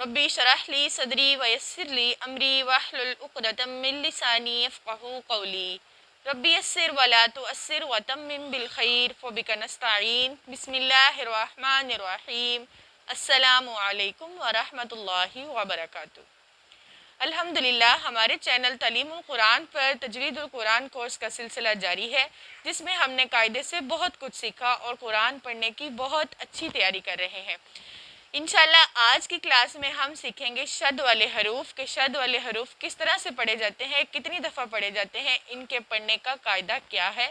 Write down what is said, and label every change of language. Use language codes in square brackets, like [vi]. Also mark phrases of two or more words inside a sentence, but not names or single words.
[ar] رب اشرح لي صدري ويسر لي أمري واحلل عقدة من لساني يفقهوا قولي رب يسر ولا تعسر وتمم بالخير فبك نستعين بسم الله الرحمن الرحيم السلام عليكم ورحمة الله وبركاته. [hi] अल्हम्दुलिल्लाह हमारे चैनल तालीमुल कुरान पर तजवीदुल कुरान कोर्स का सिलसिला जारी है, जिसमें हमने कायदे से बहुत कुछ सीखा और कुरान पढ़ने की बहुत अच्छी तैयारी कर रहे हैं। इंशाल्लाह आज की क्लास में हम सीखेंगे शद वाले हरूफ के शद वाले हरूफ किस तरह से पढ़े जाते हैं, कितनी दफ़ा पढ़े जाते हैं, इनके पढ़ने का कायदा क्या है।